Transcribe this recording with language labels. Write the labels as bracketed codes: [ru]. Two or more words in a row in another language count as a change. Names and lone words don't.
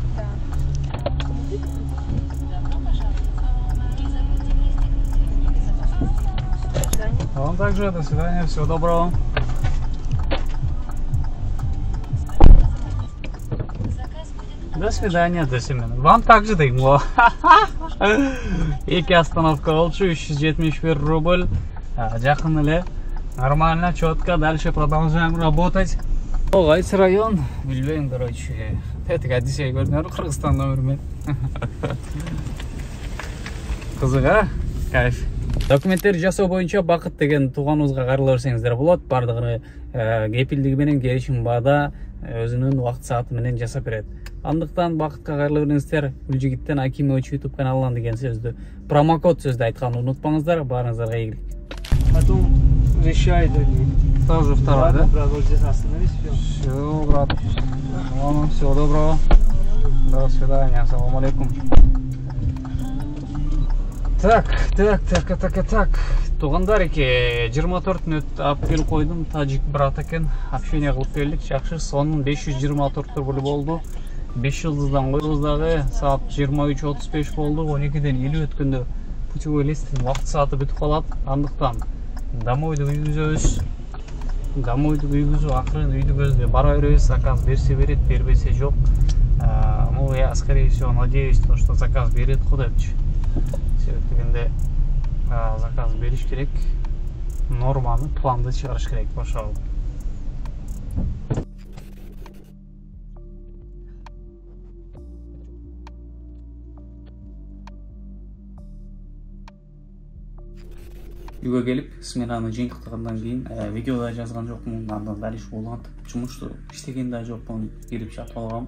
[ru] Да. Вам также, до свидания, всего доброго. До свидания, до свидания. Вам также дейм. [ky] Эки остановка болчу, 371 рубль. Жакын эле. [ru] Нормально, четко. Дальше продолжаем работать. [ky] Кайсы район? Билбейм, короче. Тетик Одиссей көрдүңөр, Кыргызстан номермен. Кызык, а? Кайф. Документтер жасоо боюнча Бакыт деген тууганыбызга кайрыла берсеңиздер болот. Бардыгы кепилдиги менен келишим баада өзүнүн убакыт сааты менен жасап берет. Андыктан Бакытка кайрыла бериңиздер. Гүлжигиттен Акимович YouTube каналынан деген сөздү, промокод сөздү айтканды унутпаңыздар. Баарыңыздарга ийгилик. [ru] Потом решай, Тоже второй, да? брат, вот здесь остановись, все. Все, брат. Ладно, всего доброго. До свидания. [ar] السلام عليكم. [ru] Так. [ky] Тугандар эки 24 мүнөт алып келип койдум. Тажик брат экен. Общение кылып келдик. Жакшы, сонун 524 рубль болду. 5 жылдыздан койбуз дагы. Саат 23:35 болду. 12ден 50 өткөндө путевой листтин убакыт сааты бүтүп калат. Андыктан домойду үйгүзөбүз. Домойду үйгүзүп, акырын үйдү көздөй бара беребиз. Заказ берсе берет, бербесе жок. [ru] Ну, я, скорее всего, надеюсь, что заказ берет кудайчы. [ky] Себеп дегенде заказ бериш керек, норманы, планды чыгарыш керек, ошол. Үйгө келип, сменаны жыйынтыктагандан кийин видеода жазган жокмун, андан дальше улантып, жумушту иштеген да жокмун, келип жатып алгам.